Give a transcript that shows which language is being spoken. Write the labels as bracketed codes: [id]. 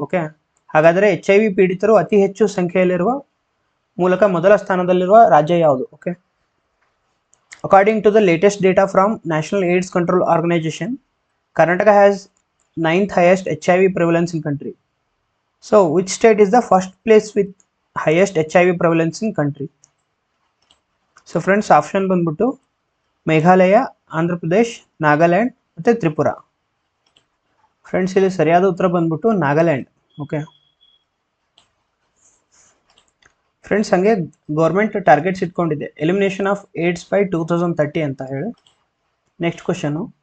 [kn] Okay, ಹಾಗಾದರೆ HIV ಪೀಡಿತರು ಅತಿ ಹೆಚ್ಚು ಸಂಖ್ಯೆಯಲ್ಲಿರುವ ಮೂಲಕ ಮೊದಲ ಸ್ಥಾನದಲ್ಲಿರುವ ರಾಜ್ಯ ಯಾವುದು? [en] Okay, according to the latest data from national AIDS control organisation, Karnataka has 9th highest HIV prevalence in country. So, which state is the first place with highest HIV prevalence in country? [kn] So friends, option ಬಂದ್ಬಿಟ್ಟು ಮೇಘಾಲಯ, ಆಂಧ್ರ ಪ್ರದೇಶ್, ನಾಗಾಲ್ಯಾಂಡ್ ಮತ್ತು Tripura. Friends, ಇಲ್ಲಿ ಸರಿಯಾದ ಉತ್ತರ ಬಂದ್ಬಿಟ್ಟು Nagaland. Okay friends, ಹಾಗೆ government targets ಇಟ್ಕೊಂಡಿದೆ [en] elimination of AIDS by 2030 [kn] ಅಂತ ಹೇಳಿ. Next question.